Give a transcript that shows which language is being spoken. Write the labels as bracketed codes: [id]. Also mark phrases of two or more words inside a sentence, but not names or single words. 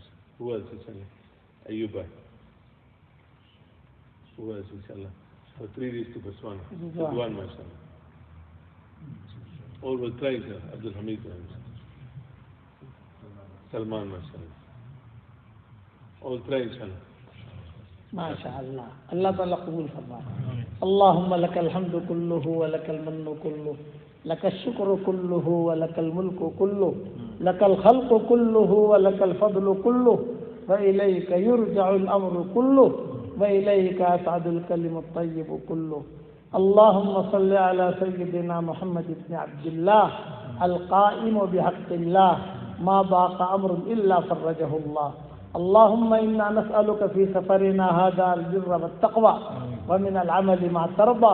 [en] Who else inshallah? Ayyub Bhai. Who else inshallah? For 3 days to Botswana. Ridwan mashallah. All will try inshallah. Abdul Hamid Bhai. Salman mashallah. All try inshallah. [ur] ماشاء اللہ. اللہ تعالیٰ قبول فرمائے. [ar] اللہم لک الحمد کلہ ولک المن کلہ، لک الشکر کلہ ولک الملک کلہ، لک الخلق کلہ ولک الفضل کلہ، وإلیک یرجع الامر کلہ، وإلیک یصعد الکلم الطیب کلہ. اللہم صل علی سیدنا محمد بن عبد اللہ القائم بحق اللہ، ما ضاق امر الا فرجہ اللہ. اللهم إنا نسألك في سفرنا هذا البر والتقوى ومن العمل ما ترضى.